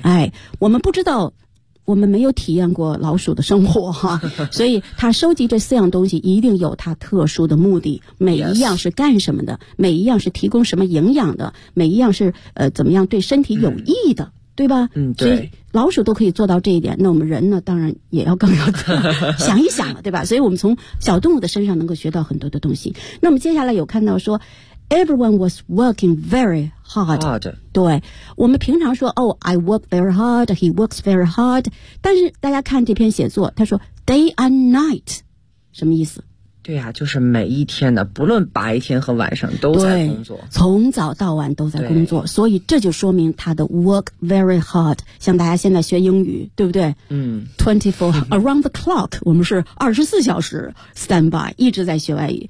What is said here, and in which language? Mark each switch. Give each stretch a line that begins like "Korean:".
Chinese: 哎，我们不知道，我们没有体验过老鼠的生活哈，所以它收集这四样东西一定有它特殊的目的，每一样是干什么的、
English: yes.
Chinese: 每一样是提供什么营养的，每一样是怎么样对身体有益的、嗯，对吧？嗯，对，老鼠都可以做到这一点，那我们人呢当然也要更要想一想了，对吧？所以我们从小动物的身上能够学到很多的东西。那我们接下来有看到说
English: everyone was working very hard，
Chinese: 对，我们平常说
English: oh I work very hard， he works very hard，
Chinese: 但是大家看这篇写作，他说
English: day and night
Chinese: 什么意思？对啊，就是每一天的不论白天和晚上都在工作，从早到晚都在工作，所以这就说明他的
English: work very hard，
Chinese: 像大家现在学英语，对不对？嗯， 24
English: around the clock，
Chinese: 我们是24小时 standby 一直在学外语，